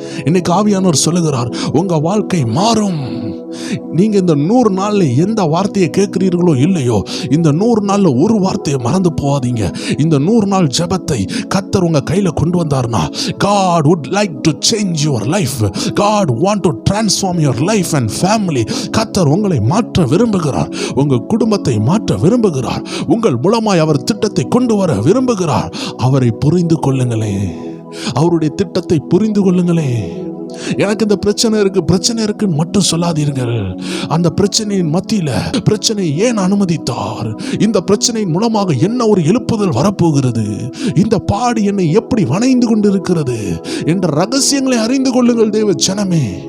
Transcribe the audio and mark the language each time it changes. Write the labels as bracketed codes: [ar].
[ta] இன்னைக்கு ஆவியானவர் சொல்லுகிறார், உங்க வாழ்க்கை மாறும். நீங்க இந்த 100 நாள்ல எந்த வார்த்தையை கேட்கிறீர்களோ இல்லையோ, இந்த 100 நாள்ல ஒரு வார்த்தையை மறந்து போகாதீங்க. இந்த 100 நாள் ஜெபத்தை கர்த்தர் உங்க கையில கொண்டு வந்தார்னா, [en] God would like to change your life. God want to transform your life and family. [ta] கர்த்தர் உங்களை மாற்ற விரும்புகிறார். உங்க குடும்பத்தை மாற்ற விரும்புகிறார். உங்கள் மூலமாய் அவர் திட்டத்தை கொண்டு வர விரும்புகிறார். அவரை புரிந்து கொள்ளுங்களே, அவருடைய திட்டத்தை புரிந்து கொள்ளுங்களே. எனக்கு இந்த பிரச்சனை இருக்குன்னு மட்டும் சொல்லாதீர்கள். அந்த பிரச்சனையின் மத்தியில பிரச்சனை ஏன் அனுமதித்தார், இந்த பிரச்சனையின் மூலமாக என்ன ஒரு எழுப்புதல் வரப்போகிறது, இந்த பாடு என்னை எப்படி வணைந்து கொண்டிருக்கிறது என்ற ரகசியங்களை அறிந்து கொள்ளுங்கள் தேவ ஜனமே.